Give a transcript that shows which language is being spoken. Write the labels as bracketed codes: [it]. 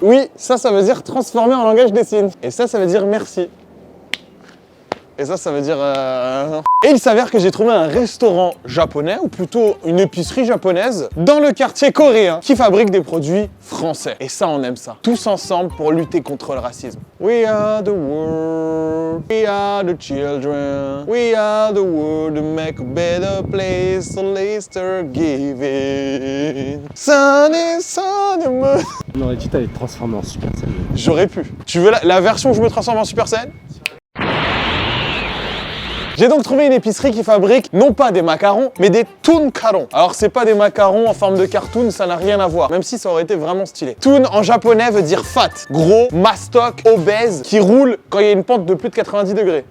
[fr] Oui, ça veut dire transformer en langage des signes. Et ça veut dire merci. Et ça veut dire... Et il s'avère que j'ai trouvé un restaurant japonais, ou plutôt une épicerie japonaise, dans le quartier coréen, qui fabrique des produits français. Et ça, on aime ça. Tous ensemble pour lutter contre le racisme. [en] We are the world, we are the children, we are the world to make a better place, so let's give it. Sunny, sunny moon. [fr] On aurait dit t'allais te transformer en Super Saiyan. J'aurais pu. Tu veux la version où je me transforme en Super Saiyan? J'ai donc trouvé une épicerie qui fabrique non pas des macarons, mais des toonkaron. Alors c'est pas des macarons en forme de cartoon, ça n'a rien à voir, même si ça aurait été vraiment stylé. Toon en japonais veut dire fat, gros, mastoc, obèse, qui roule quand il y a une pente de plus de 90 degrés.